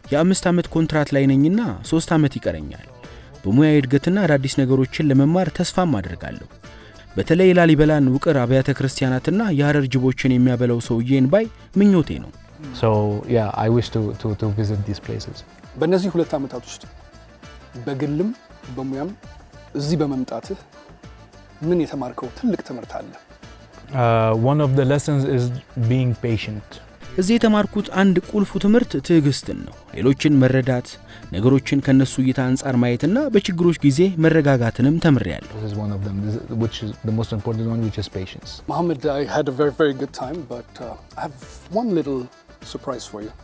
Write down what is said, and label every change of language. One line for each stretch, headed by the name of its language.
Amharic: የ5 ዓመት ኮንትራት ላይ ነኝና 3 ዓመት ይቀረኛል። በሙያ እድገትና አዳዲስ ነገሮችን ለመማር ተስፋም አደርጋለሁ። በተለይ ላሊበላን ውቅር አብያተ ክርስቲያናትና የሐረር ጅቦችን የሚያበላው ሰውዬን ባይ ምኞቴ ነው።
English: So yeah, I wish to visit these places.
Amharic: በእነዚህ 2 ዓመታት ውስጥ በግልም በሙያም እዚህ በመምጣትህ ምን የተማርከው ትልቅ ትምህርት አለ?
English: One of the lessons is being patient.
Amharic: እዚህ የተማርኩት አንድ ቁልፉ ትምህርት ትዕግስትን ነው። ሌሎችን መረዳት፣ ነገሮችን ከነሱ እይታ አንጻር ማየትና በችግሮች ጊዜ መረጋጋትንም ተምሬያለሁ።
English: This is one of them, which is the most important one, which is patience. Mohammed, I had a very, very good time, but I have one little surprise for you.